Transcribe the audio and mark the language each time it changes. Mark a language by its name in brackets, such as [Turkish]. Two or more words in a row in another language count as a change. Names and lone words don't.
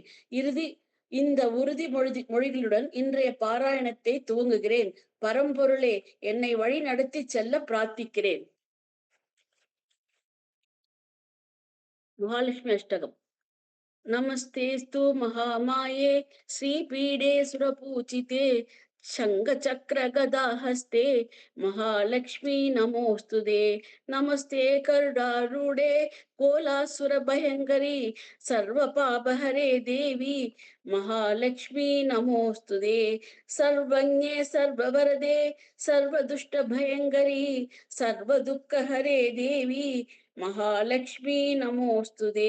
[Tamil] இந்த உறுதி மொழிகளுடன் இன்றைய பாராயணத்தை துவங்குகிறேன். பரம்பொருளே, என்னை வழி நடத்தி செல்ல பிரார்த்திக்கிறேன். மகாலட்சுமி அஷ்டகம். [Sanskrit] नमस्तेऽस्तु महामाये श्रीपीठे सुरपूजिते शङ्खचक्र गदा हस्ते महालक्ष्मी नमोस्तुते। नमस्ते गरुडारूढे कोलासुर भयङ्करी सर्वपापहरे देवी महालक्ष्मी नमोस्तुते। सर्वज्ञे सर्ववरदे सर्वदुष्टभयङ्करी सर्वदुःखहरे देवी महालक्ष्मी नमोस्तुते।